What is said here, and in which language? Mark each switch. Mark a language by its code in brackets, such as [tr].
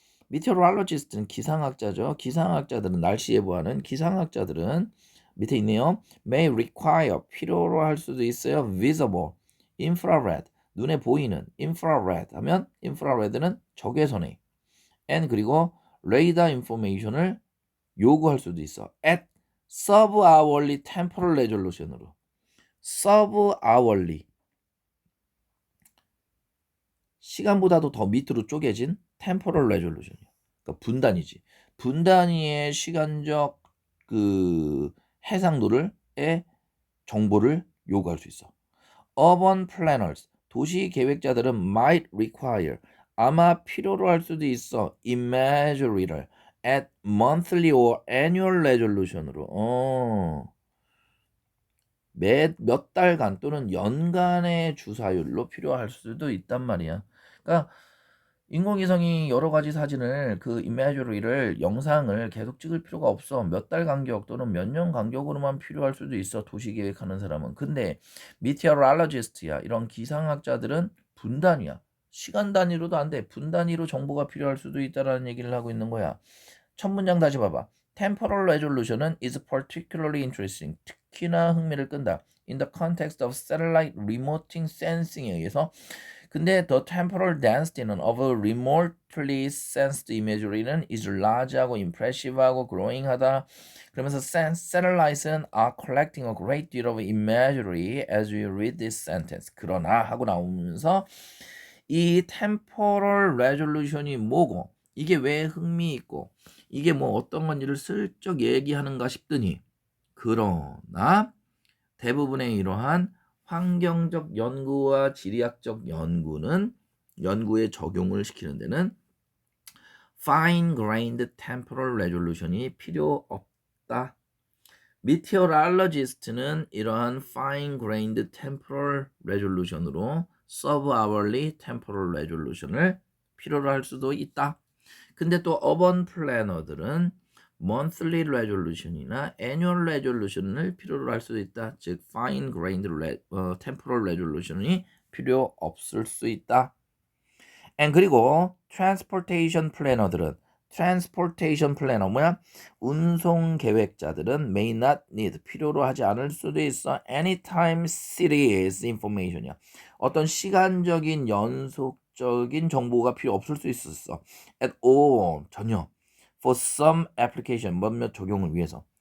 [ko] meteorologist는 기상학자죠. 기상학자들은 날씨 예보하는 기상학자들은 밑에 있네요. may require 필요로 할 수도 있어요. visible, infrared 눈에 보이는 infrared 하면 infrared는 적외선의 and 그리고 radar information 을 요구할 수도 있어. [en] at sub-hourly temporal resolution으로 sub-hourly 시간보다도 더 밑으로 쪼개진 temporal resolution이야. [ko] 그러니까 분단위지. 분단위의 시간적 그 해상도를 정보를 요구할 수 있어. urban planners 도시 계획자들은 might require 아마 필요로 할 수도 있어. imagery를 at monthly or annual resolution 으로 몇 달간 또는 연간의 주사율로 필요할 수도 있단 말이야. 그러니까 인공위성이 여러 가지 사진을 그 이미지를 영상을 계속 찍을 필요가 없어. 몇 달 간격 또는 몇 년 간격으로만 필요할 수도 있어. 도시 계획하는 사람은. 근데 meteorologist야 이런 기상학자들은 분단위야. 시간 단위로도 안 돼. 분 단위로 정보가 필요할 수도 있다라는 얘기를 하고 있는 거야. 첫 문장 다시 봐봐. [en] Temporal resolution은 is particularly interesting. [ko] 특히나 흥미를 끈다. [en] In the context of satellite remote sensing 에 의해서 근데 the temporal density는 of a remotely sensed imagery는 is large하고 impressive하고 growing하다. 그러면서 satellites는 are collecting a great deal of imagery as we read this sentence. [ko] 그러나 하고 나오면서 이 temporal resolution이 뭐고 이게 왜 흥미있고 이게 뭐 어떤 건지를 슬쩍 얘기하는가 싶더니 그러나 대부분의 이러한 환경적 연구와 지리학적 연구에 적용을 시키는 데는 fine-grained temporal resolution이 필요 없다. meteorologist는 이러한 fine-grained temporal resolution 으로 sub-hourly temporal resolution을 필요로 할 수도 있다. 근데 또 urban planner들은 monthly resolution이나 annual resolution을 필요로 할 수도 있다. 즉 fine-grained temporal resolution이 필요 없을 수 있다. [en] and 그리고 transportation planner들은 transportation planner 뭐야? [ko] 운송 계획자들은 may not need 필요로 하지 않을 수도 있어. [en] anytime series information이야. [ko] 어떤 시간적인 연속적인 정보가 필요 없을 수 있었어. [en] at all 전혀. for some application 몇몇 적용을 위해서.